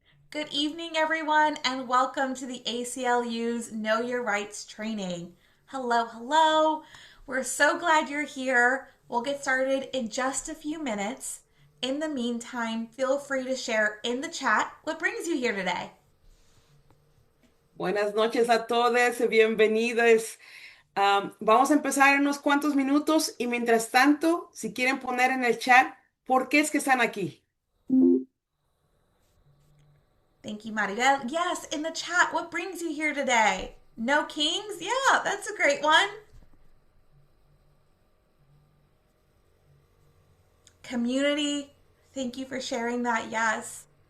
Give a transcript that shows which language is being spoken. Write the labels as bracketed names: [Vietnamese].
[English] Good evening, everyone, and welcome to the ACLU's Know Your Rights training. Hello, hello. We're so glad you're here. We'll get started in just a few minutes. In the meantime, feel free to share in the chat what brings you here today. [Spanish] Buenas noches a todos, bienvenidos. Vamos a empezar en unos cuantos minutos y mientras tanto, si quieren poner en el chat, ¿por qué es que están aquí? [English] Thank you, Maribel. Yes, in the chat, what brings you here today? No kings? Yeah, that's a great one. Community, thank you for sharing that. Yes.